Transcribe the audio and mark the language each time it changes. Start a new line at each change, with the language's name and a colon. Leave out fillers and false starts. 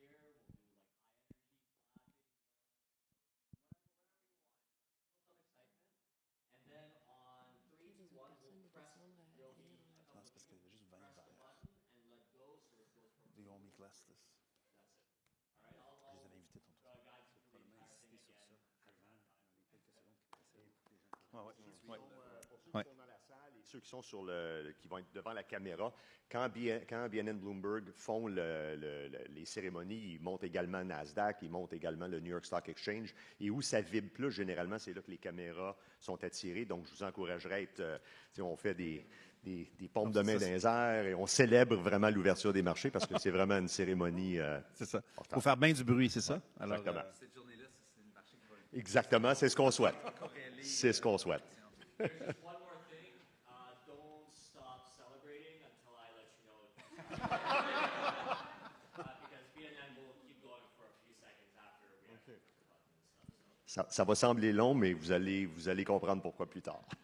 English: We'll do like high energy, clapping, whatever you want. Feel some excitement. And then on 3, 2, 1, we'll press. There'll be a couple of people press the button and let go so it goes from. Do you want me to class this? That's it. All right, I'll guide you through the entire thing again.
French: Pour ceux qui sont dans la salle et ceux qui sont qui vont être devant la caméra, quand BNN Bloomberg font les cérémonies, ils montent également Nasdaq, ils montent également le New York Stock Exchange. Et où ça vibre plus, généralement, c'est là que les caméras sont attirées. Donc, je vous encouragerais à être... on fait des pompes de main dans les airs et on célèbre vraiment l'ouverture des marchés parce que c'est vraiment une cérémonie. C'est ça. Il faut faire bien du bruit, c'est ça? Alors, exactement. Cette journée-là, c'est une marché qui va être... Exactement, c'est ce qu'on souhaite. C'est ce qu'on souhaite.
English: There's just one more thing. Don't stop celebrating until I let you know. Because BNN will keep going for a few seconds after we have the button and stuff.
French: Ça va sembler long, mais vous allez comprendre pourquoi plus tard.